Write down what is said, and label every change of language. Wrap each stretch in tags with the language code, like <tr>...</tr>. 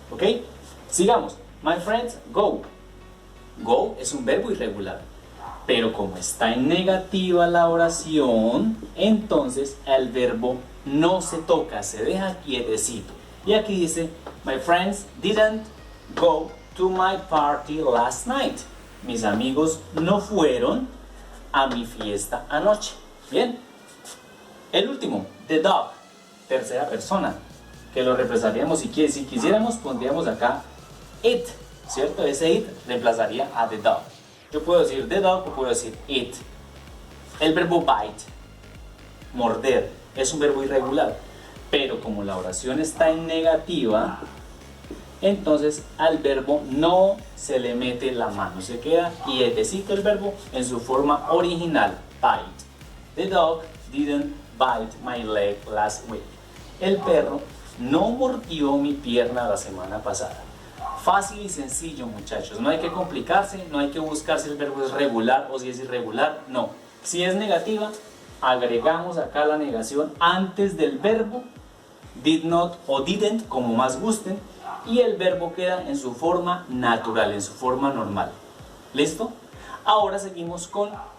<en>¿Ok?</en> <es>Sigamos.</es> <en>My friends go.</en> <es>Go es un verbo irregular, pero como está en negativa la oración, entonces el verbo no se toca, se deja quietecito. Y aquí dice,</es> <en>my friends didn't go to my party last night.</en> <es>Mis amigos no fueron a mi fiesta anoche. Bien. El último, the dog, tercera persona, que lo reemplazaríamos si quisiéramos, pondríamos acá it, ¿cierto? Ese it reemplazaría a the dog. Yo puedo decir the dog o puedo decir it. El verbo bite, morder, es un verbo irregular, pero como la oración está en negativa, entonces al verbo no se le mete la mano, se queda quietecito el verbo en su forma original, bite.</es> <en>The dog didn't bite my leg last week.</en> <es>El perro no mordió mi pierna la semana pasada. Fácil y sencillo, muchachos, no hay que complicarse, no hay que buscar si el verbo es regular o si es irregular, no. Si es negativa, agregamos acá la negación antes del verbo, did not o didn't, como más gusten, y el verbo queda en su forma natural, en su forma normal. ¿Listo? Ahora seguimos con</es>